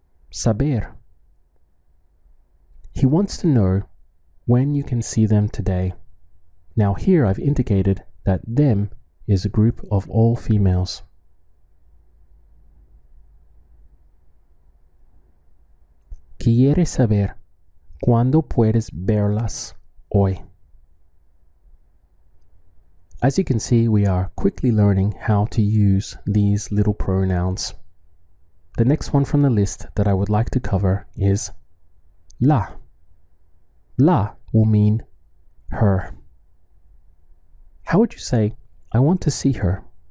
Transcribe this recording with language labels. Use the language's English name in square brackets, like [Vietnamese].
[Spanish] Saber. [English] He wants to know when you can see them today. Now here I've indicated that them is a group of all females. [Spanish] Quiere saber cuándo puedes verlas hoy. [English] As you can see, we are quickly learning how to use these little pronouns. The next one from the list that I would like to cover is la. La will mean her. How would you say, I want to see her?